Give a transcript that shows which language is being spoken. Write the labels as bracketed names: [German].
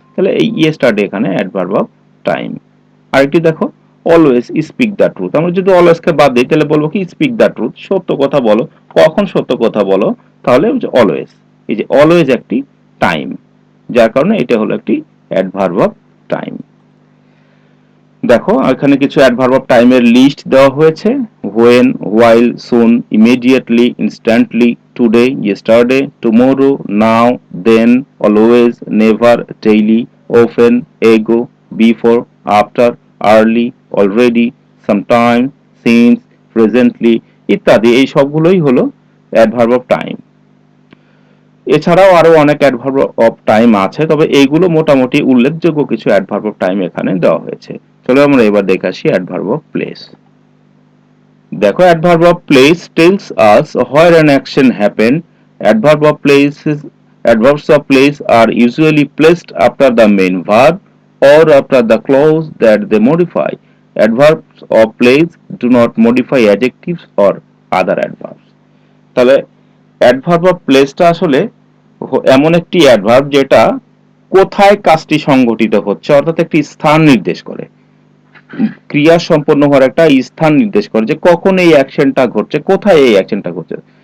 [Bangla] তাহলে এই ইয়েস্টারডে এখানে অ্যাডভার্ব অফ টাইম। আরেকটি দেখো, [English] always speak the truth, [Bangla] আমরা যদি অলওয়েজকে বাদ দিই তাহলে বলবো কি [English] speak the truth, [Bangla] সত্য কথা বলো। কখন সত্য কথা বলো? তাহলে অলওয়েজ, এই যে অলওয়েজ একটি টাইম, যার কারণে এটা হলো একটি অ্যাডভার্ব অফ টাইম। দেখো এখানে কিছু অ্যাডভার্ব অফ টাইমের লিস্ট দেওয়া হয়েছে। [English] when, while, soon, immediately, instantly, today, yesterday, tomorrow, now, then, always, never, daily, often, ago, before, after, early, already, sometime, since, presently ইত্যাদি। [Bangla] এই সবগুলোই হলো অ্যাডভার্ব অফ টাইম। এছাড়াও আরো অনেক অ্যাডভার্ব অফ টাইম আছে, তবে এইগুলো মোটামুটি উল্লেখযোগ্য কিছু অ্যাডভার্ব অফ টাইম এখানে দেওয়া হয়েছে। চলো আমরা এবার দেখে আসি [English] Adverb of place. দেখো adverb of place tells us where an action happen. Adverb of places Adverbs of place are usually placed after the main verb or after the clause that they modify. Adverbs of place do not modify adjectives or other adverbs. [Bangla] তাহলে adverb of প্লেসটা আসলে এমন একটি adverb যেটা কোথায় কাজটি সংঘটিত হচ্ছে অর্থাৎ একটি স্থান নির্দেশ করে, ক্রিয়া সম্পন্ন হওয়ার একটা স্থান নির্দেশ করে যে কখন এই অ্যাকশনটা ঘটছে, কোথায় এই অ্যাকশনটা ঘটছে।